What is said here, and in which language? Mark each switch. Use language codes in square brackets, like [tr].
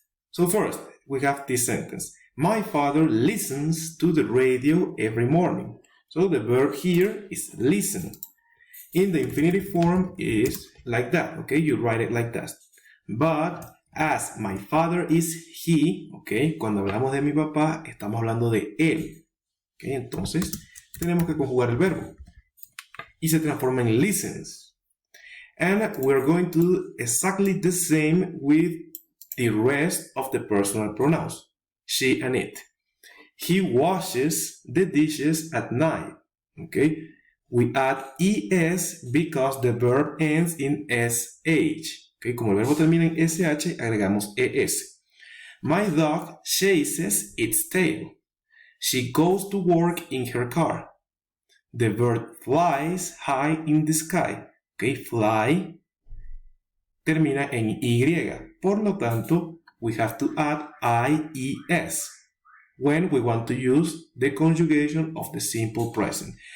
[en] So first, we have this sentence. My father listens to the radio every morning. So the verb here is listen. In the infinitive form is like that, okay? You write it like that. But as my father is he, okay? [es] Cuando hablamos de mi papá, estamos hablando de él. Okay? Entonces, tenemos que conjugar el verbo. Y se transforma en listens. [en] And we're going to do exactly the same with the rest of the personal pronouns, she and it. He washes the dishes at night. Okay, we add es because the verb ends in sh. [es] Okay, como el verbo termina en sh, agregamos es. [en] My dog chases its tail. She goes to work in her car. The bird flies high in the sky. [es] Okay, fly termina en y. Por lo tanto, [en] we have to add ies when we want to use the conjugation of the simple present.